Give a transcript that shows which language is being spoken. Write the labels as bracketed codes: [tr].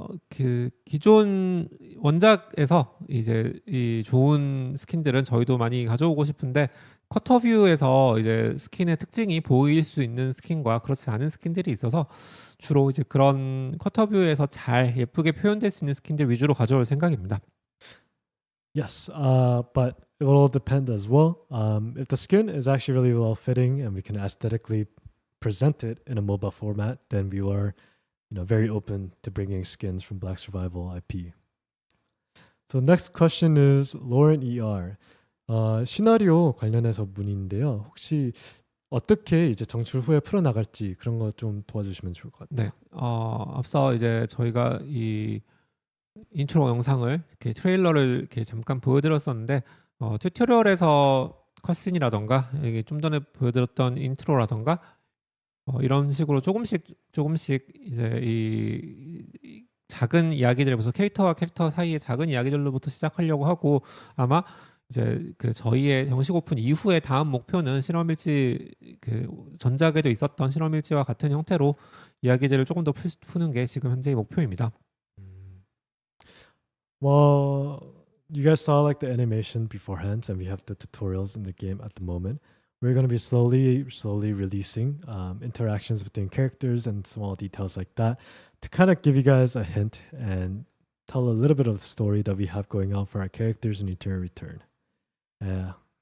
[ko] 그 기존 원작에서 이제 이 좋은 스킨들은 저희도 많이 가져오고 싶은데 컷터뷰에서 이제 스킨의 특징이 보일 수 있는 스킨과 그렇지 않은 스킨들이 있어서 주로 이제 그런 컷터뷰에서 잘 예쁘게 표현될 수 있는 스킨들 위주로 가져올 생각입니다. [en] Yes, but it will all depend as well. If the skin is actually really well fitting and we can aesthetically present it in a mobile format, then we are, very open to bringing skins from Black Survival IP. So the next question is Lauren ER. [ko] 시나리오 관련해서 문의인데요. 혹시 어떻게 이제 정출 후에 풀어나갈지 그런 거 좀 도와주시면 좋을 것 같아요. 네. 앞서 이제 저희가 이 인트로 영상을 이렇게 트레일러를 이렇게 잠깐 보여드렸었는데 튜토리얼에서 컷신이라던가 이게 좀 전에 보여드렸던 인트로라던가 이런 식으로 조금씩 이제 이 작은 이야기들부터 캐릭터와 캐릭터 사이의 작은 이야기들로부터 시작하려고 하고 아마 이제 그 저희의 정식 오픈 이후에 다음 목표는 실험일지 그 전작에도 있었던 실험일지와 같은 형태로 이야기들을 조금 더 푸는 게 지금 현재의 목표입니다. [en] Well, you guys saw like the animation beforehand, and we have the tutorials in the game at the moment. We're going to be slowly releasing interactions between characters and small details like that to kind of give you guys a hint and tell a little bit of the story that we have going on for our characters in Eternal Return. Yeah.